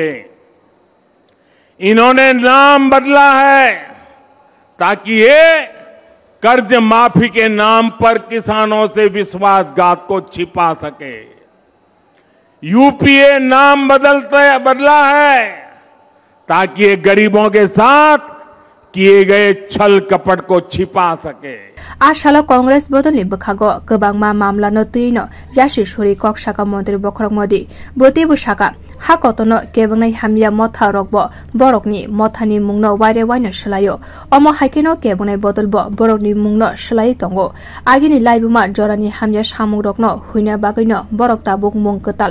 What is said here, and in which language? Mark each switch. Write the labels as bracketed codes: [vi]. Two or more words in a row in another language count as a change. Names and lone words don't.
[hi] इन्होंने नाम बदला है ताकि ये कर्ज माफी के नाम पर किसानों से विश्वासघात को छिपा सके। यूपीए नाम बदला है ताकि ये गरीबों के साथ किए गए छल कपट को छिपा सके। [brx] आशाला कांग्रेस बदलनि बखागो गोबांमा मामला नतैनो यासि सरि कक्षाका मन्त्री बखरक मोदी बोते बसाका हाकतनो केबंनाय हामिया मथा रकबो बरकनि मथानि मुंनो वारे वाइनो सलायो अमो हाइकेनो केबंनाय बदलबो बरकनि मुंनो सलायो तंगो आगिनि लाइबुमा जरानि हामिया सामुं रकनो हुइना बागैनो बरक ताबुक मुं कताल